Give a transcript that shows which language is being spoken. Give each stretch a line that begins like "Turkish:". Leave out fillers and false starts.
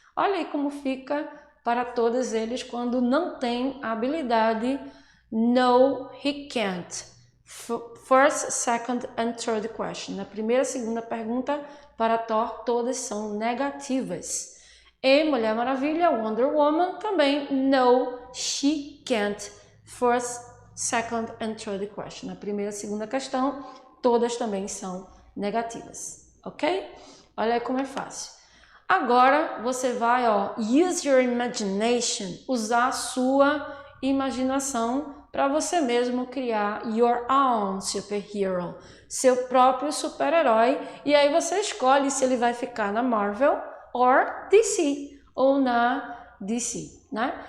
Portuguese: Olha aí como fica para todos eles quando não tem a habilidade
English: No, he can't. First, second and third question.
Portuguese: Na primeira e segunda pergunta para Thor, todas são negativas. E Mulher Maravilha, Wonder Woman, também
English: No, she can't. First, second and third question.
Portuguese: Na primeira e segunda questão, todas também são negativas, ok? Olha aí como é fácil. Agora você vai,
English: use your imagination,
Portuguese: usar a sua imaginação para você mesmo criar
English: your own superhero,
Portuguese: seu próprio super-herói, e aí você escolhe se ele vai ficar na Marvel
English: or DC,
Portuguese: ou na DC, né?